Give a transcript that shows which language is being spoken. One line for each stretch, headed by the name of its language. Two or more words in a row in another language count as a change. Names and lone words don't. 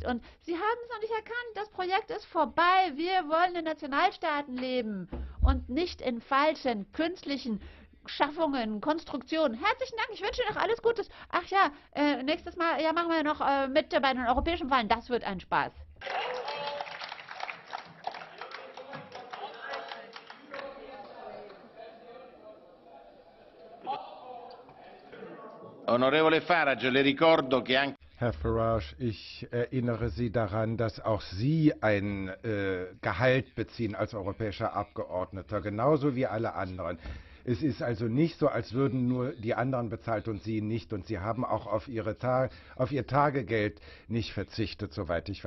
German: Und Sie haben es noch nicht erkannt. Das Projekt ist vorbei. Wir wollen in Nationalstaaten leben und nicht in falschen, künstlichen Schaffungen, Konstruktionen. Herzlichen Dank. Ich wünsche Ihnen noch alles Gutes. Ach ja, nächstes Mal ja, machen wir noch mit bei den europäischen Wahlen. Das wird ein Spaß.
Italian: Onorevole Farage, le ricordo che anche...
German: Herr Farage, ich erinnere Sie daran, dass auch Sie ein Gehalt beziehen als europäischer Abgeordneter, genauso wie alle anderen. Es ist also nicht so, als würden nur die anderen bezahlt und Sie nicht. Und Sie haben auch auf Ihr Tagegeld nicht verzichtet, soweit ich weiß.